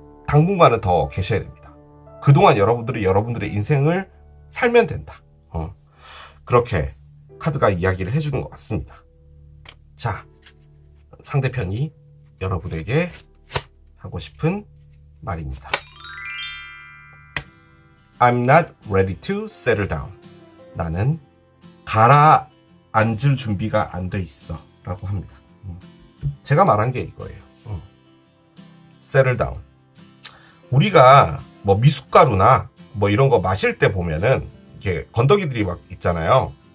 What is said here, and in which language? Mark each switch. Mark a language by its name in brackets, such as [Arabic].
[Korean] 당분간은 더 계셔야 됩니다. 그동안 여러분들이 여러분들의 인생을 살면 된다. 그렇게 카드가 이야기를 해주는 것 같습니다. 자, 상대편이 여러분에게 하고 싶은 말입니다. [English] I'm not ready to settle down. [Korean] 나는 가라앉을 준비가 안 돼 있어 라고 합니다. 제가 말한 게 이거예요. settle down. 우리가 뭐 미숫가루나 뭐 이런 거 마실 때 보면은 이렇게 건더기들이 막 있잖아요.